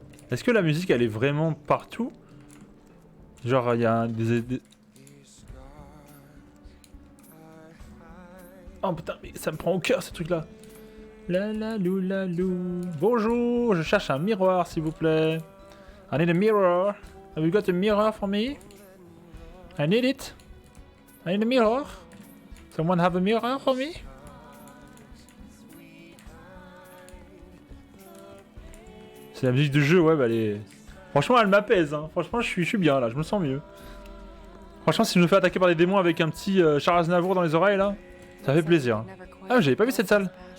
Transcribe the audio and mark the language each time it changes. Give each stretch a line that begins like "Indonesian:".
French: Est-ce que la musique elle est vraiment partout? Genre il y a des... Oh putain, mais ça me prend au cœur ce truc là. La la lou la lou. Bonjour, je cherche un miroir s'il vous plaît.
English: I need a mirror. Have you got a mirror for me? I need it. I need a mirror. Someone have a mirror for me?
French: C'est la musique du jeu, ouais, bah elle est... Franchement, elle m'apaise, hein. Franchement, je suis bien, là, je me sens mieux. Franchement, si je me fais attaquer par des démons avec un petit Charles Aznavour dans les oreilles, là, ça fait plaisir. Ah, j'avais pas vu cette salle.